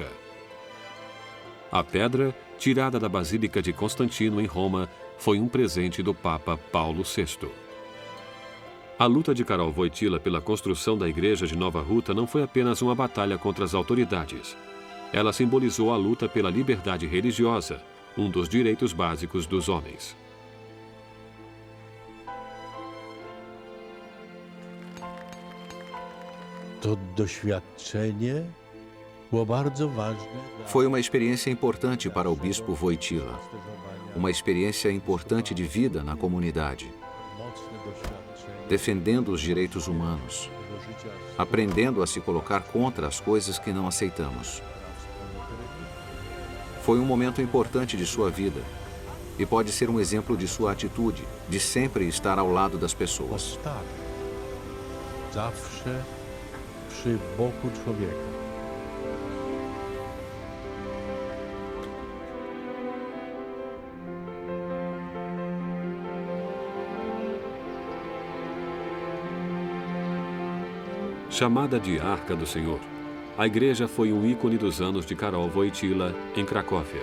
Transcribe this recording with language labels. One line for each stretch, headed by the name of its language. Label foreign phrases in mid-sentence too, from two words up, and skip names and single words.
Portuguese: A pedra, tirada da Basílica de Constantino, em Roma, foi um presente do Papa Paulo VI. A luta de Karol Wojtyła pela construção da igreja de Nova Ruta não foi apenas uma batalha contra as autoridades. Ela simbolizou a luta pela liberdade religiosa, um dos direitos básicos dos homens.
Polish: To doświadczenie było bardzo ważne.
Portuguese: Foi uma experiência importante para o bispo Wojtyła. Uma experiência importante de vida na comunidade, defendendo os direitos humanos, aprendendo a se colocar contra as coisas que não aceitamos. Foi um momento importante de sua vida e pode ser um exemplo de sua atitude, de sempre estar ao lado das pessoas.
Polish: Postawy. Zawsze przy boku człowieka.
Portuguese: Chamada de Arca do Senhor, a igreja foi um ícone dos anos de Karol Wojtyła em Cracóvia.